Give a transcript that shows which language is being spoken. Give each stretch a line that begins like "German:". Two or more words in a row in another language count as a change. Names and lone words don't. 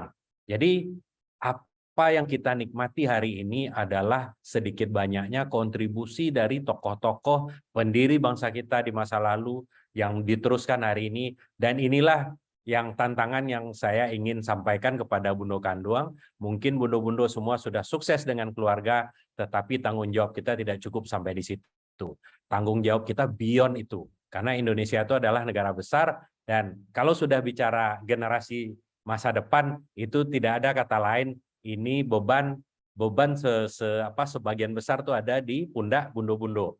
Indonesian: Jadi apa yang kita nikmati hari ini adalah sedikit banyaknya kontribusi dari tokoh-tokoh pendiri bangsa kita di masa lalu yang diteruskan hari ini, dan inilah yang tantangan yang saya ingin sampaikan kepada Bundo Kanduang. Mungkin bundo-bundo semua sudah sukses dengan keluarga, tetapi tanggung jawab kita tidak cukup sampai di situ. Tanggung jawab kita beyond itu, karena Indonesia itu adalah negara besar, dan kalau sudah bicara generasi masa depan, itu tidak ada kata lain. Ini beban sebagian besar tuh ada di pundak bundo-bundo.